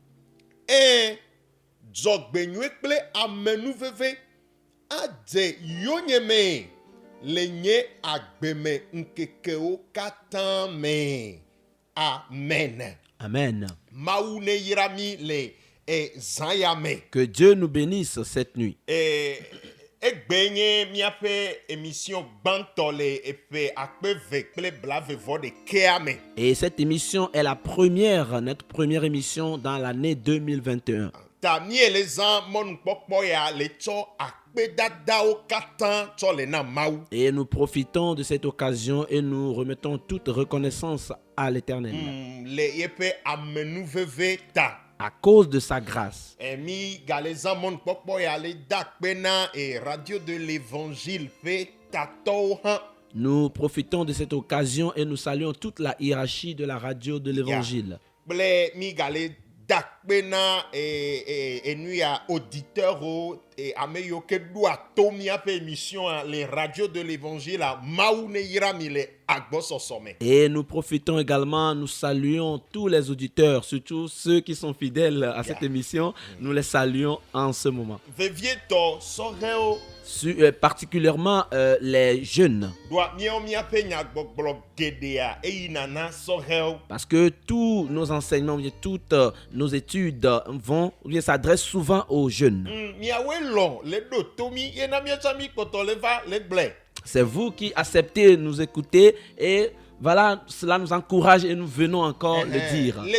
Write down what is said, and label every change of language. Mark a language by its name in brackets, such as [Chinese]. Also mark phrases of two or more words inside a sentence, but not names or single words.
[Ewe] Dzɔgbenyui kple amenuveve adze yonyeme le nye agbeme nkekewo katã me. Amen. Amen. Mawu ne yra mi le zayame. [French] Que Dieu nous bénisse cette nuit. [Ewe] Egbenye miape émission gbãtɔ le eƒe akpeve kple blavevɔ ɖekea me. [French] Et cette émission est notre première émission dans l'année 2021. [Ewe] Ta miele zã mɔnukpɔkpɔ ya le tsɔ akpedadawo katã tsɔ le na Mawu. [French] Et nous profitons de cette occasion et nous remettons toute reconnaissance à l'Éternel. [Ewe] Le yeƒe amenuveve ta. [French] À cause de sa grâce. [Ewe] Mi galeza mɔnukpɔkpɔ ya le da kpe na [French] radio de l'Évangile [Ewe] ƒe tatɔwo hã. [French] Nous profitons de cette occasion et nous saluons toute la hiérarchie de la radio de l'Évangile. [Ewe] Kple mi gale da kpe na enuya auditeur ame yiwo ke ɖoa to miaƒe [French] émission les radios de l'Évangile [Ewe] Mawu ne yra mi le agbɔsɔsɔ me. [French] Et nous profitons également, nous saluons tous les auditeurs, surtout ceux qui sont fidèles à cette émission. Nous les saluons en ce moment. [Ewe] Vevietɔ sɔhɛwo. [French] Particulièrement les jeunes. Parce que tous nos enseignements, toutes nos études s'adressent souvent aux jeunes. C'est vous qui acceptez de nous écouter et voilà, cela nous encourage et nous venons encore le dire.